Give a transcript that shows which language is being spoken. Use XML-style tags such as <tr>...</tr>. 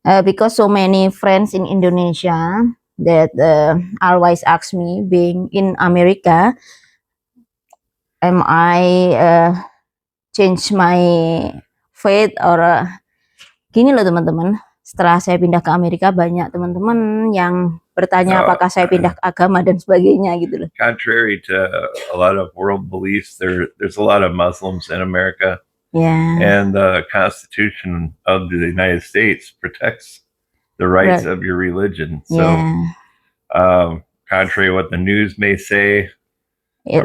<en>Because so many friends in Indonesia that always ask me, being in America, am I change my faith or</en> <id>gini loh teman-teman. Setelah saya pindah ke Amerika, banyak teman-teman yang bertanya apakah saya pindah ke agama dan sebagainya gitu loh.</id> <en>Contrary to a lot of world beliefs, there's a lot of Muslims in America. Yeah. And the Constitution of the United States protects the rights Right. of your religion. So, Yeah. contrary to what the news may say, or</en>